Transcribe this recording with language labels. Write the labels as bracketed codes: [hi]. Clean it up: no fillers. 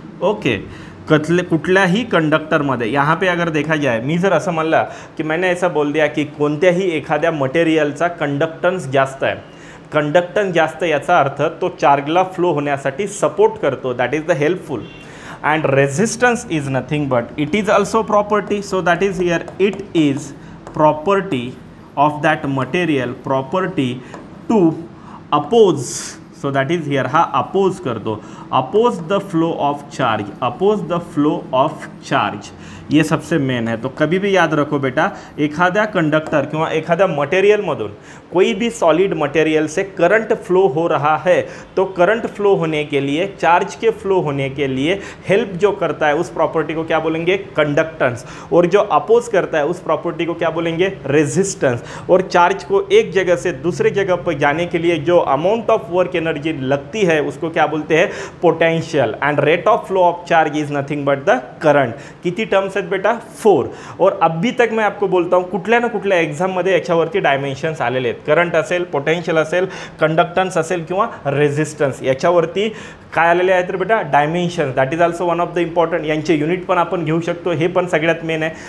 [mr] Okay, कुठल्याही कंडक्टरमध्ये [hi] यहाँ पे अगर देखा जाए, [mr] मी जर असं म्हणलं की [hi] मैंने ऐसा बोल दिया [mr] की कोणत्याही एखाद्या मटेरियलचा कंडक्टन्स जास्त आहे, कंडक्टन्स जास्त याचा अर्थ तो चार्जला फ्लो होण्यासाठी सपोर्ट करतो, [en] That is the helpful. And resistance is nothing but it is also property, so that is here it is property of that material, property to oppose, so that is here [mr] हा oppose करतो, [en] oppose the flow of charge, oppose the flow of charge. [hi] ये सबसे main है. तो कभी भी याद रखो बेटा, [mr] एखाद्या कंडक्टर किंवा एखाद्या मटेरियलमधून [hi] कोई भी सॉलिड मटेरियल से करंट फ्लो हो रहा है, तो करंट फ्लो होने के लिए, चार्ज के फ्लो होने के लिए हेल्प जो करता है उस प्रॉपर्टी को क्या बोलेंगे, कंडक्टेंस, और जो अपोज करता है उस प्रॉपर्टी को क्या बोलेंगे, रेजिस्टेंस. और चार्ज को एक जगह से दूसरे जगह पर जाने के लिए जो अमाउंट ऑफ वर्क एनर्जी लगती है उसको क्या बोलते हैं, potential. [en] And rate of flow of charge is nothing but the current. [mr] किती टर्म्स आहेत बेटा, 4. [hi] और अभी तक मैं आपको बोलता हूँ [mr] कुठल्या ना कुठल्या एक्झाममध्ये याच्यावरती डायमेन्शन्स आलेले आहेत. करंट असेल, पोटेंशियल असेल, कंडक्टन्स असेल किंवा रेजिस्टन्स, याच्यावरती काय आलेले आहेत रे बेटा, dimensions. [en] That is also one of the important. [mr] यांचे युनिट पण आपण घेऊ शकतो, हे पण सगळ्यात मेन आहे.